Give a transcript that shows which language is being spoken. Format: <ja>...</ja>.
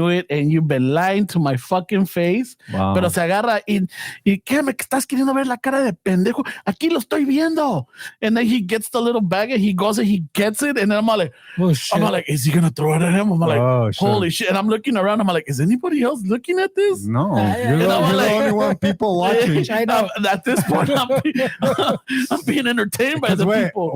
<en>And you've been lying to my fucking face. Wow.</en> <es>Pero se agarra y ¿qué me estás queriendo ver la cara de pendejo? Aquí lo estoy viendo.</es> <en>And then he gets the little bag and he goes and he gets it. And then I'm like, Oh, shit. is he gonna throw it at him? I'm like, Oh, shit. holy shit. And I'm looking around. I'm like, is anybody else looking at this? No, yeah, you're yeah. the like- only one people watching. I know. At this point, I'm being entertained by the people.</en>